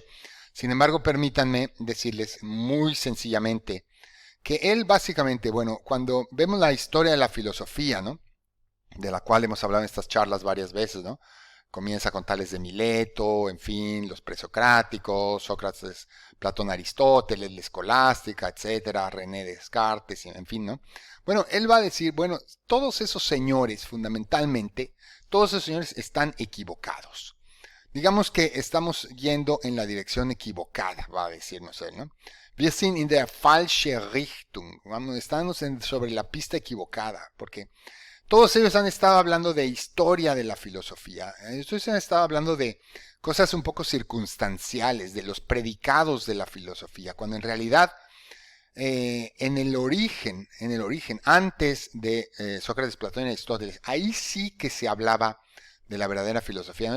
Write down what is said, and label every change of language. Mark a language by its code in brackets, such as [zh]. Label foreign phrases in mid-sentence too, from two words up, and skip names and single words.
[es] Sin embargo, permítanme decirles muy sencillamente que él básicamente, bueno, cuando vemos la historia de la filosofía, ¿no?, de la cual hemos hablado en estas charlas varias veces, ¿no?, comienza con Tales de Mileto, en fin, los presocráticos, Sócrates, Platón, Aristóteles, la escolástica, etcétera, René Descartes, en fin, ¿no? Bueno, él va a decir, bueno, todos esos señores, fundamentalmente, todos esos señores están equivocados. Digamos que estamos yendo en la dirección equivocada, va a decirnos él, ¿no? [de] Wir sind in der falsche Richtung. [es] Vamos, estamos sobre la pista equivocada, porque todos ellos han estado hablando de historia de la filosofía. Ellos han estado hablando de cosas un poco circunstanciales, de los predicados de la filosofía, cuando en realidad en el origen, antes de Sócrates, Platón y Aristóteles, ahí sí que se hablaba de la verdadera filosofía, ¿no?